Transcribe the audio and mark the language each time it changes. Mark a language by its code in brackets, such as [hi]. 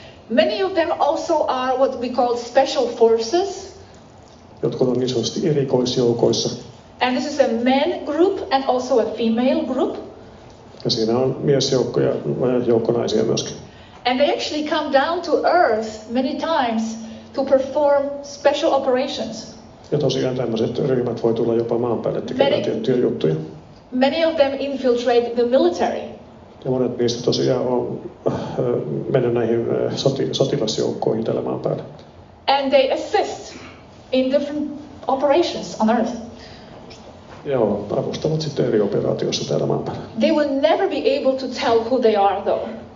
[en] Many of them also are what we call special forces. [fi] Jotkut on niin sanotusti erikoisjoukoissa. [en] And this is a men group and also a female group. [fi] Ja siinä on miesjoukko ja joukko naisia myöskin. [en] And they actually come down to Earth many times to perform special operations. [fi] Ja tosiaan tämmöiset ryhmät voi tulla jopa maan päälle tekemään tiettyjä juttuja. [en] Many of them infiltrate the military. [fi] Ja monet niistä tosiaan on mennyt näihin sotilasjoukkoihin tällä maan päällä. [en] And they assist in different operations on Earth. [fi] Joo, avustavat sitten eri operaatioissa täällä maan päällä. [en] They will never be able to tell who they are though.